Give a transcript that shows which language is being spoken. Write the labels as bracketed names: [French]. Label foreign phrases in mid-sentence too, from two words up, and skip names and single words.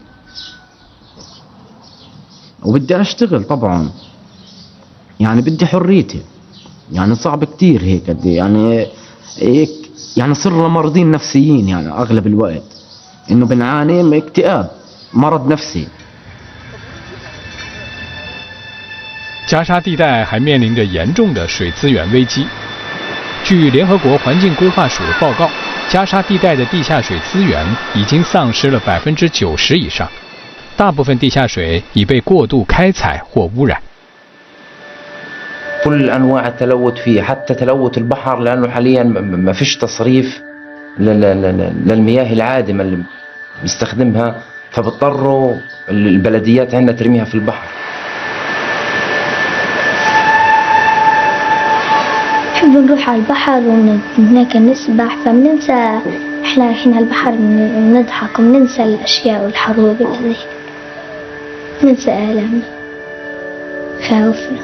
[Arabic] وبدي أشتغل طبعا، يعني بدي حريتي، يعني صعب كتير هيك يعني صرنا مرضين نفسيين، يعني أغلب الوقت إنه بنعاني من اكتئاب، مرض نفسي. [Chinese] 加沙地带还面临着严重的水资源危机。据联合国环境规划署的报告，加沙地带的地下水资源已经丧失了90%以上，大部分地下水已被过度开采或污染。 [Arabic] كل أنواع التلوث فيه، حتى تلوث البحر، لأنه حاليا ما فيش تصريف للمياه العادمة اللي بيستخدمها، فبضطروا البلديات عندنا ترميها في البحر. نحب نروح على البحر وهناك نسبح، فبننسى احنا رايحين على البحر، نضحك وننسى الأشياء والحروب اللي ننسى آلامنا خوفنا.